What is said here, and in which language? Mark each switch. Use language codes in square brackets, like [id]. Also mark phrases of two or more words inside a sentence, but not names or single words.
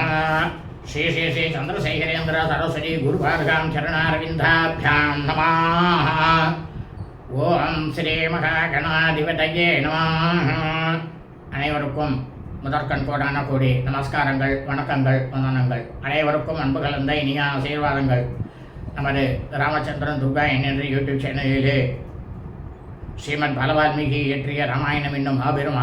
[sa] श्री श्री श्री चंद्रशेखरेन्द्र सरस्वती गुरुपादकां चरणारविन्दाभ्यां नमः। ओम श्री महागणाधिपतये நமः. [ta] அனைவருக்கும் முதற்கண் கோடான கோடி நமஸ்காரங்கள், வணக்கங்கள், வந்தனங்கள். அனைவருக்கும் அன்பு கலந்த இனிய ஆசீர்வாதங்கள். நமது ராமச்சந்திரன் துர்கா என்ற யூடியூப் சேனலிலே ஸ்ரீமத் பாலவால்மீகி இயற்றிய ராமாயணம் என்னும் மாபெரும்